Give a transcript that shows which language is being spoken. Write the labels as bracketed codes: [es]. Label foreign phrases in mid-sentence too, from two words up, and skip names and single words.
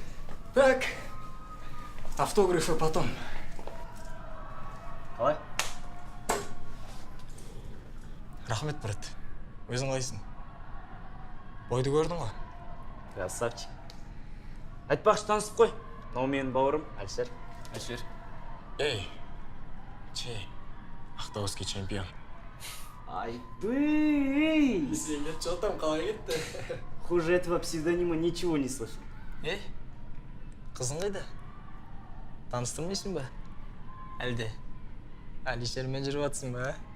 [ru] Так, автографы потом. [kk] Қалай? Рахмет, брат. Өзің қалайсың? Бойды көрдің ғой? Красавчик. Айтпақшы танысып қой. Мынау менің бауырым, Әлшер. [ru] Әлшер. Эй, Ақтауский чемпион. [kk] Айбый! Сенге [ru] что там, [kk] қалай кетті? [ru] Хуже этого псевдонима ничего не слышал. [kk] Қызың қайда? Таныстырмайсың ба? Әлде? Әлишермен жүріп жатсың ба?